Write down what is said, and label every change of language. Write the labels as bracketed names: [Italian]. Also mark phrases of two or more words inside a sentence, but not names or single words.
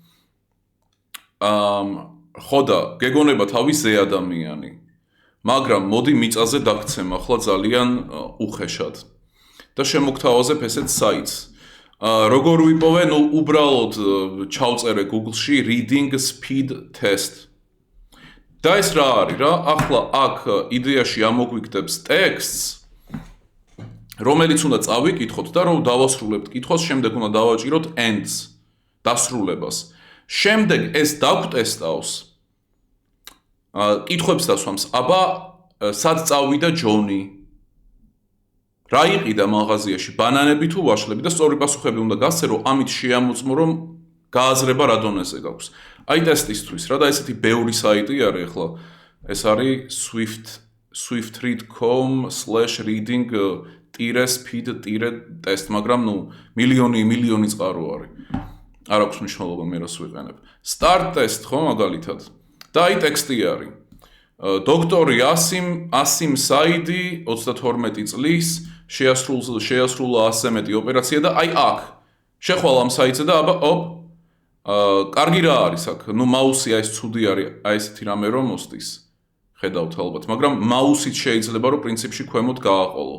[Georgian] ხო და გეგონება თავი ზე ადამიანი. მაგრამ მოდი მიწაზე დაგცემ ახლა ძალიან უხეშად. და შემოგთავაზებ ესეთ საიტს. როგორ ვიპოვე, ნუ უბრალოდ ჩავწერე Google-ში [English] reading speed test. [Georgian] და ეს რა არის რა? ახლა აქ იდეაში ამოგვიგდებს ტექსტს, რომელიც უნდა წავიკითხოთ და რომ დავასრულებთ კითხვას, შემდეგ უნდა დავაჭიროთ ends, დასრულებას. შემდეგ ეს დაგვტესტავს. კითხვებს დასვამს, აბა სად წავიდა ჯონი? რა იყიდა მაღაზიაში, ბანანები თუ ვაშლები და სწორი პასუხები უნდა გასცე, რომ ამით შეამოწმო, რომ გააზრება რა დონეზე გაქვს. აი ტესტისთვის რა და ესეთი ბევრი საიტი არის ახლა. ეს არის swift.reading-speed-test, მაგრამ ნუ მილიონი წყარო არის. არ აქვს მნიშვნელობა მე რას ვიყენებ. [English] Start test [Georgian] ხო მაგალითად. და აი ტექსტი არის. დოქტორი ასიმ საიდი 32 წლის შეასრულა 100 მეტი ოპერაცია და აი აქ შეხვალ ამ საიტზე და აბა კარგი რა არის აქ? ნუ მაუსი აი ეს ცუდი არის, აი ესეთი რამე რომ მოსდის. ხედავთ ალბათ, მაგრამ მაუსით შეიძლება რომ პრინციპში ქვემოთ გააყოლო.